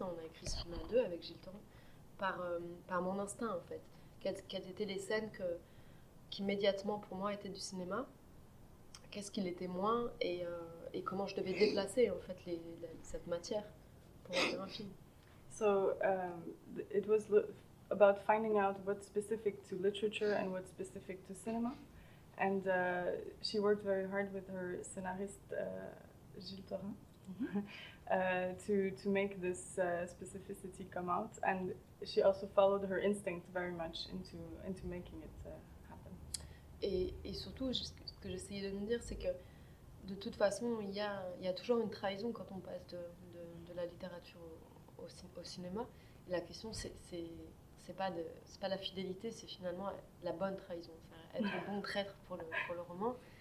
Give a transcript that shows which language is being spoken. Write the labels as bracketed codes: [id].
[fr] On a écrit ce film à deux avec Gilles Torrent, par mon instinct en fait. Quelles étaient les scènes qui immédiatement pour moi étaient du cinéma, qu'est-ce qui l'était moins et comment je devais déplacer en fait cette matière pour en faire un film. [en] So it was about finding out what's specific to literature and what's specific to cinema. And she worked very hard with her scénariste Gilles Torrent to make this specificity come out. And she also followed her instinct very much into making it happen. [fr] Et surtout, ce que j'essayais de me dire, c'est que de toute façon, il y a toujours une trahison quand on passe de la littérature au cinéma. Et la question, c'est pas la fidélité, c'est finalement la bonne trahison, être le bon traître pour le roman.